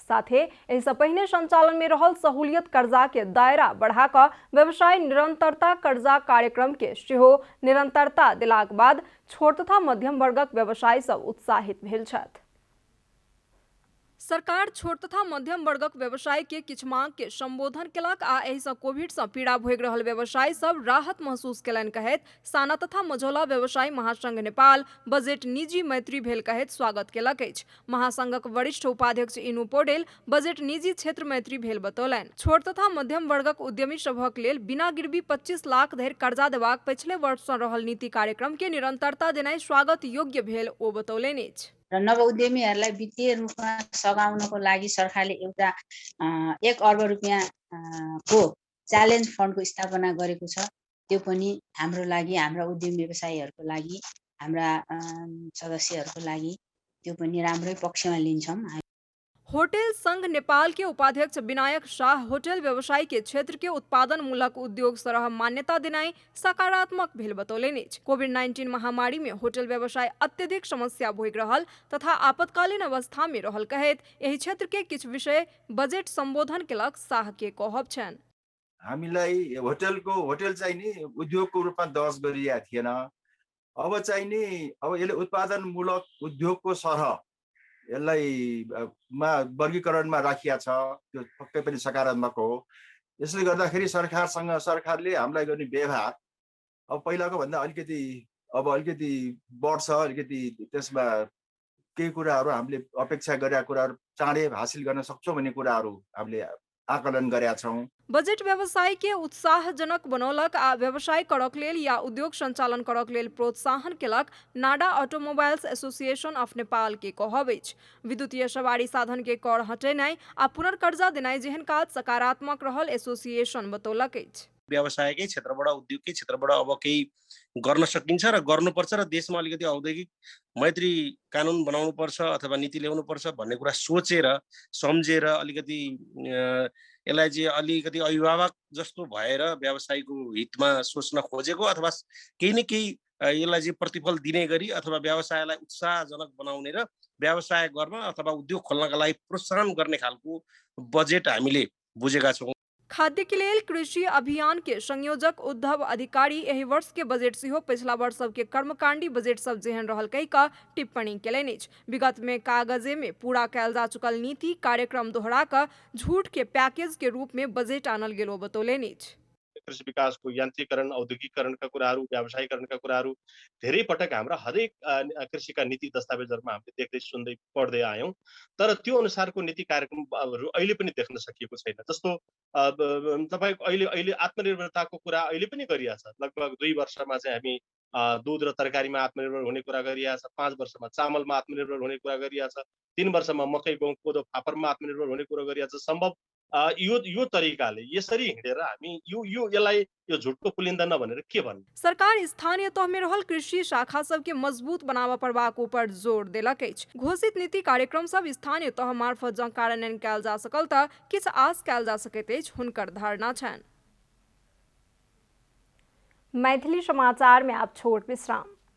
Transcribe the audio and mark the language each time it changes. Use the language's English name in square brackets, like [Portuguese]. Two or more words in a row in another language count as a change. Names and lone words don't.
[Maithili] साथे एहि सँ पहिने संचालन में रहल सहूलियत कर्जा के दायरा बढ़ा कऽ व्यवसाय निरंतरता कर्जा कार्यक्रम के सेहो निरंतरता देलाक बाद छोट तथा मध्यम वर्गक व्यवसायी सब उत्साहित भेल छथि। सरकार छोट तथा मध्यम वर्गक व्यवसाय के किछु मांग के संबोधन केलक आ एहि सँ कोविड सँ पीड़ा भोगि रहल व्यवसायी सब राहत महसूस केलनि कहैत साना तथा मझौला व्यवसायी महासंघ नेपाल बजट निजी मैत्री भेल कहैत स्वागत केलक अछि। महासंघक वरिष्ठ उपाध्यक्ष इनू पौडेल बजट निजी क्षेत्र मैत्री भेल बतौलनि। छोट तथा मध्यम वर्गक उद्यमी सभक लेल बिना गिरवी 25 लाख धरि कर्जा देबाक पिछले वर्ष सँ रहल नीति कार्यक्रम के निरंतरता देनाइ स्वागत योग्य भेल ओ बतौलनि अछि। [Nepali] र नव उद्यमीहरूलाई वित्तीय रूपमा सघाउनको लागि सरकारले एउटा 1 अर्ब रुपियाँ को च्यालेन्ज फन्डको स्थापना गरेको छ। त्यो पनि हाम्रो लागि, हाम्रा उद्यमी व्यवसायीहरूको लागि, हाम्रा सदस्यहरूको लागि त्यो पनि राम्रै पक्षमा लिन्छौँ। [Maithili] होटल संघ नेपाल के उपाध्यक्ष विनायक शाह होटल व्यवसाय के क्षेत्र के उत्पादन मूलक उद्योग सरह मान्यता दिनाई सकारात्मक भेल बतौलनि। कोविड-19 महामारी में होटल व्यवसाय अत्यधिक समस्या भोग रहल तथा आपातकालीन अवस्था में रहल कहैत एहि क्षेत्र के किछ विषय बजेट संबोधन केलक। शाह के कहब छन् [Nepali] हामीलाई होटल चाहिँ नि उद्योगको रूपमा दर्ज गरिएको थिएन। अब चाहिँ नि यसले उत्पादनमूलक उद्योगको सरह यसलाई वर्गीकरणमा राखिया छ, त्यो पक्कै पनि सकारात्मक हो। यसले गर्दाखेरि सरकारले हामीलाई गर्ने व्यवहार अब पहिलाको भन्दा अलिकति बढ्छ, अलिकति त्यसमा केही कुराहरू हामीले अपेक्षा गरेका कुराहरू चाँडै हासिल गर्न सक्छौँ भन्ने कुराहरू हामीले आकलन गरेका छौँ। [Maithili] बजेट व्यवसाय के उत्साहजनक बनौलक आ व्यवसाय करक लेल या उद्योग संचालन करक लेल प्रोत्साहन केलक। नाडा ऑटोमोबाइल्स एसोसिएशन ऑफ नेपाल के कहब अछि विद्युतीय सवारी साधन के कर हटेनाई आ पुनर्कर्जा देनाई जेहन काज सकारात्मक रहल एसोसिएशन बतौलक अछि। [Nepali] व्यवसायकै क्षेत्रबाट उद्योगकै क्षेत्रबाट अब केही गर्न सकिन्छ र गर्नुपर्छ र देशमा अलिकति औद्योगिक मैत्री कानुन बनाउनुपर्छ अथवा नीति ल्याउनुपर्छ भन्ने कुरा सोचेर सम्झेर अलिकति यसलाई चाहिँ अलिकति अभिभावक जस्तो भएर व्यवसायको हितमा सोच्न खोजेको अथवा केही न केही यसलाई चाहिँ प्रतिफल दिने गरी अथवा व्यवसायलाई उत्साहजनक बनाउने र व्यवसाय गर्न अथवा उद्योग खोल्नका लागि प्रोत्साहन गर्ने खालको बजेट हामीले बुझेका छौँ। [Maithili] खाद्य के लेल कृषि अभियान के संयोजक उद्धव अधिकारी एहि वर्ष के बजेट सेहो पिछला वर्ष सब के कर्मकांडी बजेट सब जेहन रहल कहि का टिप्पणी केलनि अछि। विगत में कागजे में पूरा कैल जा चुकल नीति कार्यक्रम दोहरा कर झूठ के पैकेज के रूप में बजेट आनल गेलो बतौलनि अछि। [Nepali] कृषि विकासको यान्त्रिकरण औद्योगिकरणका कुराहरू व्यावसायीकरणका कुराहरू धेरै पटक हाम्रा हरेक कृषिका नीति दस्तावेजहरूमा हामीले देख्दै सुन्दै पढ्दै आयौँ, तर त्यो अनुसारको नीति कार्यक्रमहरू अहिले पनि देख्न सकिएको छैन। जस्तो तपाईको अहिले आत्मनिर्भरताको कुरा अहिले पनि गरिएको छ। लगभग 2 वर्षमा चाहिँ हामी दूध र तरकारीमा आत्मनिर्भर हुने कुरा गरिएको छ, 5 वर्षमा चामलमा आत्मनिर्भर हुने कुरा गरिएको छ, 3 वर्षमा मकै गहुँ कोदो फापरमा आत्मनिर्भर हुने कुरा गरिएको छ। सम्भव यो तरिकाले यसरी हिँडेर हामी यसलाई यो झुटको पुलिन्दा नभनेर के भन्नु। [Maithili] सरकार स्थानीय तह में रहल कृषि शाखा सब के मजबूत बनावा पड़बाक ऊपर जोर देलक अछि। घोषित नीति कार्यक्रम सब स्थानीय तह मार्फत जँ कार्यान्वयन कयल जा सकल तऽ किछु आस कयल जा सकैत अछि, हुनकर धारणा छनि। मैथिली समाचार में आप छोट विश्राम।